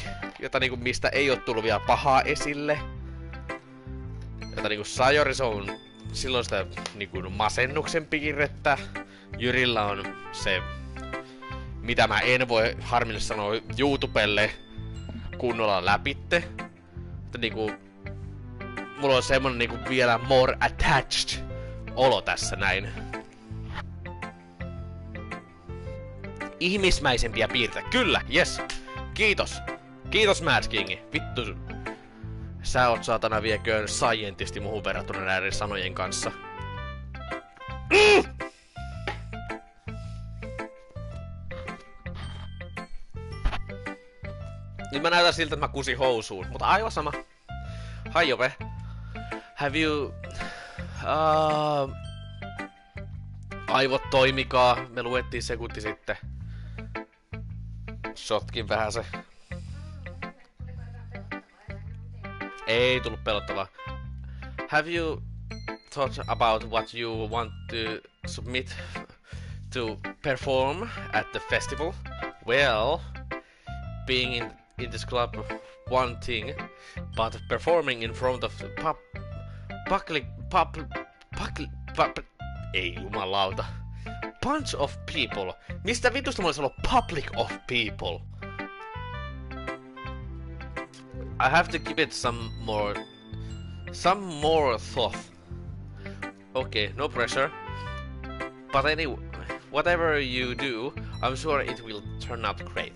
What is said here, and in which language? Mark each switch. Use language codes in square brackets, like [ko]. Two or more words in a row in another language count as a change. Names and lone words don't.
[fi] Jota niinku mistä ei oo tullut vielä pahaa esille. Jota niinku Sayori, se on silloin sitä niinku masennuksen piirrettä. Jyrillä on se, mitä mä en voi harmillisesti sanoa YouTubelle kunnolla läpitte. Mutta niinku mulla on semmonen niinku vielä [en] more attached [fi] olo tässä näin. Ihmismäisempiä piirteitä. Kyllä, yes. Kiitos. Kiitos Mad Kingi. Vittu. Sä oot saatana vieköön scientisti muhun verrattuna näiden sanojen kanssa. Nyt mä näytän siltä, että mä kusin housuun, mutta aivan sama. [en] Hi Jope. Have you... [fi] Aivot toimikaa. Me luettiin sekunti sitten. Shotkin vähän se. Ei tullut pelottavaa. [en] Have you thought about what you want to submit to perform at the festival? Well, being in this club one thing, but performing in front of [fi] ei jumalauta. [en] Bunch of people. [fi] Mistä vitusta mulla olisi ollut [en] public of people? I have to give it some more thought. Okay, no pressure. But anyway, whatever you do, I'm sure it will turn out great.